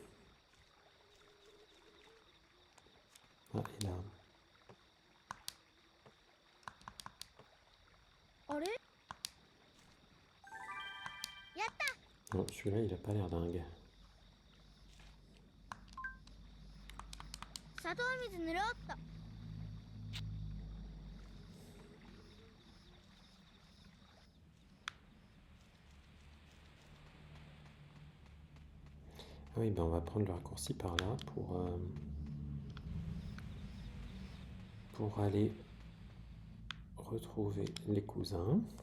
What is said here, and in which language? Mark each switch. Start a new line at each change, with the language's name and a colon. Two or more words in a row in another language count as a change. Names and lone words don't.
French: Ah, et là.
Japanese: あれ
French: Non, celui-là, il a pas l'air dingue.
Japanese: 砂糖水塗ろうっと
French: Ah oui, ben on va prendre le raccourci par là pour aller retrouver les cousins.